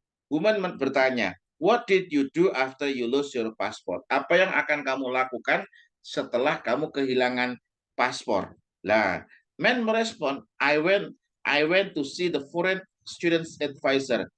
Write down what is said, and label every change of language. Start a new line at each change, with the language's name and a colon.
English: Woman
Indonesian: bertanya,
English: what did you do after you lose your passport?
Indonesian: Apa yang akan kamu lakukan setelah kamu kehilangan paspor? Nah, man merespon,
English: I went to see the foreign students advisor.